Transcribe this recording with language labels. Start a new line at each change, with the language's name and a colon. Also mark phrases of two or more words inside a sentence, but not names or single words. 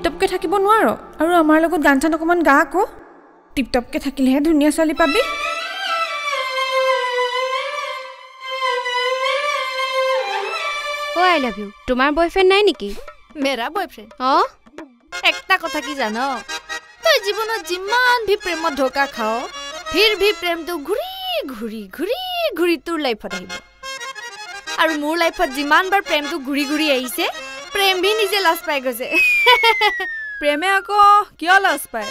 Assamese: আৰু আমাৰ লগত গান চান অকণমান গা আকৌ। টিপটপকে থাকিলেহে ধুনীয়া ছোৱালী পাবি
English: O I love you
Assamese: তোমাৰ বয়ফ্ৰেণ্ড নাই নেকি
Hindi: मेरा बॉयफ्रेंड
Bangla: একটা কথা কি জানো
Assamese: তই জীৱনত যিমান ভি প্ৰেমত ধোকা খাও ফিৰ ভি প্ৰেমটো ঘুৰি ঘুৰি ঘুৰি ঘুৰি তোৰ লাইফত আহিব আৰু মোৰ লাইফত যিমান বাৰ প্ৰেমটো ঘুৰি ঘুৰি আহিছে প্ৰেম ভি নিজে লাজ পাই গৈছে প্ৰেমে আকৌ কিয় লাজ পায়